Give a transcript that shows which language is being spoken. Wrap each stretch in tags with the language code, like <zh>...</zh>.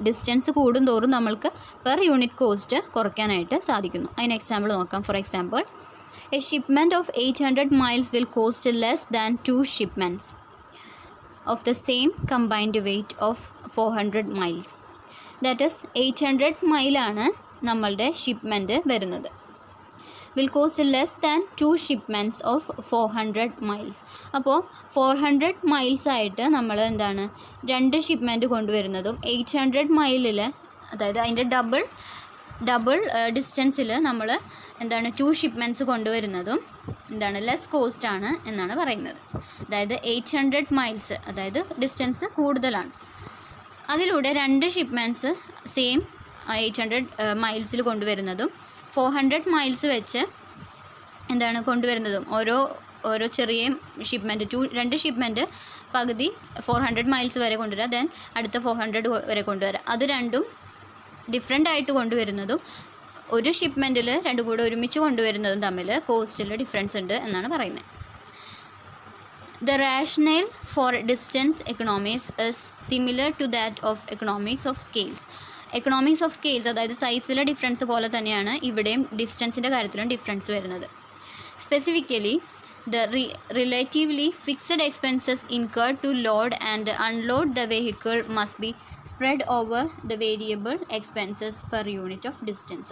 <ml>Distance കൂടുന്തോറും നമ്മൾക്ക് per unit cost കുറയ്ക്കാനായിട്ട് സാധിക്കുന്നു. അതിന് എക്സാമ്പിൾ നോക്കാം.</ml> <en>For example, a shipment of 800 miles will cost less than 2 shipments of the same combined weight of 400 miles. That is</en> <ml>800 മൈലാണ് നമ്മളുടെ shipment വരുന്നത്.</ml> <en>will cost less than 2 shipments of 400 miles.</en> <ml>അപ്പോൾ 400 miles ആയിട്ട് നമ്മൾ 2 shipment കൊണ്ടുവരുന്നതും 800 മൈലിൽ, അതായത് അതിൻ്റെ double ഡിസ്റ്റൻസിൽ നമ്മൾ 2 ഷിപ്മെൻറ്റ്സ് കൊണ്ടുവരുന്നതും less cost ആണ് എന്നാണ് പറയുന്നത്. അതായത് 800 മൈൽസ്, അതായത് ഡിസ്റ്റൻസ് കൂടുതലാണ്, അതിലൂടെ 2 ഷിപ്മെൻറ്റ്സ് സെയിം 800 മൈൽസിൽ കൊണ്ടുവരുന്നതും 400 മൈൽസ് വെച്ച് കൊണ്ടുവരുന്നതും ഓരോ ചെറിയ ഷിപ്മെൻറ്റ് 2 ഷിപ്മെൻറ്റ് പകുതി 400 മൈൽസ് വരെ കൊണ്ടുവരിക, ദെൻ അടുത്ത 400 വരെ കൊണ്ടുവരിക. അത് രണ്ടും ഡിഫറെൻ്റ് ആയിട്ട് കൊണ്ടുവരുന്നതും ഒരു ഷിപ്മെൻറ്റിൽ രണ്ടും കൂടെ ഒരുമിച്ച് കൊണ്ടുവരുന്നതും തമ്മിൽ കോസ്റ്റിൽ ഡിഫറൻസ് ഉണ്ട് എന്നാണ് പറയുന്നത്.</ml> <en>The rationale for distance economies is similar to that of economies of scales.</en> <ml>Economics of scales, അതായത് സൈസിലെ ഡിഫറൻസ് പോലെ തന്നെയാണ് ഇവിടെയും ഡിസ്റ്റൻസിൻ്റെ കാര്യത്തിലും ഡിഫറൻസ് വരുന്നത്.</ml> <en>Specifically the relatively fixed expenses incurred to load and unload the vehicle must be spread over the variable expenses per unit of distance.</en>